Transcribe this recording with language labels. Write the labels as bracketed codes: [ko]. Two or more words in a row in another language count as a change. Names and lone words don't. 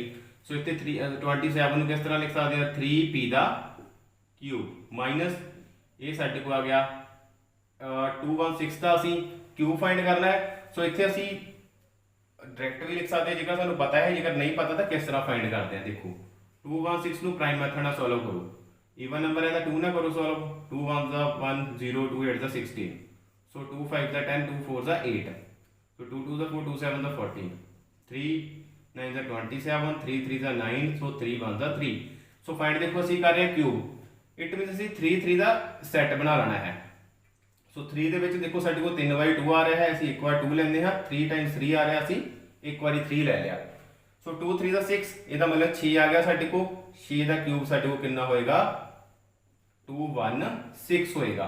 [hi] सो इत्थे 27 किस तरह लिख सकते हैं 3p दा [en] cube minus [hi] ये साडे को आ गया 216 का असी [en] cube find [hi] करना है। सो इत्थे असी डायरेक्ट भी लिख सकते हैं जेकर सानू पता है, जेकर नहीं पता तो किस तरह फाइंड करते हैं। [pa] ਦੇਖੋ 216 ਨੂੰ [en] prime method [pa] ਨਾਲ ਸੌਲਵ ਕਰੋ, [en] even number [pa] ਹੈ ਤੋ 2 ਨਾ ਕਰੋ ਸੌਲਵ, 2 1 ਦਾ 1 0 2 8 ਦਾ 16, ਸੋ 2 5 ਦਾ 10 2 4 ਦਾ 8, ਸੋ 2 2 ਦਾ 4 2 7 ਦਾ 14, 3 9 ਦਾ 27, 3 3 ਦਾ 9, ਸੋ 3 1 ਦਾ 3। [hi] सो फाइंड देखो असी कर रहे हैं क्यूब, इट मीन असी 3 3 का सैट बना लेना है। सो 3 दे विच देखो साडे को 3/2 आ रहा है, [pa] ਅਸੀ 1 ਬਾਰ 2 ਲੈਂਦੇ ਹਾਂ, [hi] 3 टाइम्स 3 आ रहा है, असी 1 बारी 3 ले लिया। सो 2 3 का 6, ਇਹਦਾ मतलब 6 आ गया साडे को, 6 का क्यूब साडे को कितना होएगा 216 होएगा।